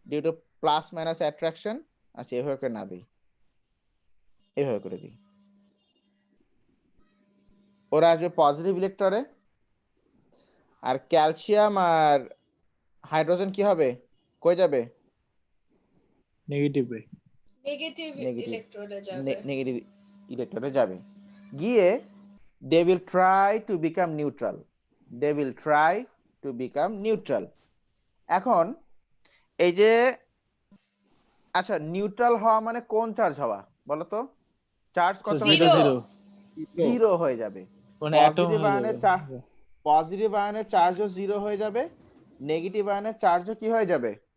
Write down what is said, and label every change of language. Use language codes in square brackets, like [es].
[bn] Due to plus minus attraction. আচ্ছা, এভাবে করে না দিই, এভাবে করে দিই। ওরা আসবে পজিটিভ ইলেকট্রনে, আর ক্যালসিয়াম আর হাইড্রোজেন কি হবে, কই যাবে? নেগেটিভে। নেগেটিভ নেগেটিভ ইলেকট্রোডে যাবে। নেগেটিভ ইলেকট্রনে যাবে, গিয়ে [en] they will try to become neutral. They will try to become neutral. [bn] এখন এই যে আচ্ছা, নিউট্রাল হওয়া মানে কোন চার্জ হওয়া বলো তো? চার্জ কত হয়ে [en] Zero. [bn] যাবে? জিরো হয়ে যাবে। মানে অ্যাটম পজিটিভ আয়নের পজিটিভ আয়নের চার্জও জিরো হয়ে যাবে, নেগেটিভ আয়নের চার্জও কি হয়ে যাবে?